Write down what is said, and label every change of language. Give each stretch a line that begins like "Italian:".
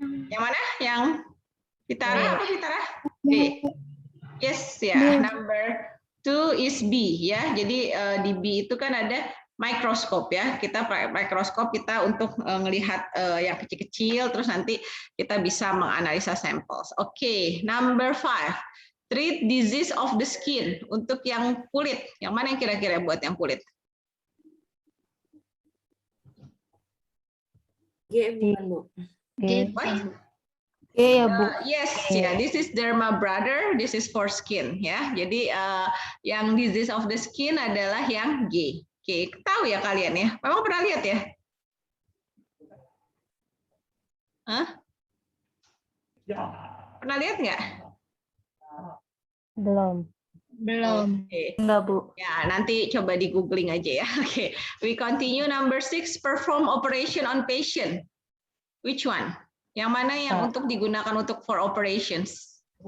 Indonesian: Yang mana? Yang Vitara apa Vitara? B. Yes ya. Number 2 is B ya. Jadi di B itu kan ada mikroskop ya. Kita pakai mikroskop kita untuk melihat yang kecil-kecil, terus nanti kita bisa menganalisa samples.
English: Oke, number 5. Treat disease of the skin.
Indonesian: Untuk yang kulit, yang mana yang kira-kira buat yang kulit? G bukan, Bu. G, G.
English: What?
Indonesian: G ya, Bu.
English: Yes, ya. This is derma brother. This is for skin, ya.
Indonesian: Jadi yang disease of the skin adalah yang G. Oke, tahu ya kalian ya? Memang pernah lihat ya? Hah? Pernah lihat nggak? Belum. belum. Oke. Enggak, Bu. Ya, nanti coba di googling aja ya.
English: Oke, we continue number 6, perform operation on patient.
Indonesian: Which one? Yang mana yang Kak. untuk digunakan untuk for operations?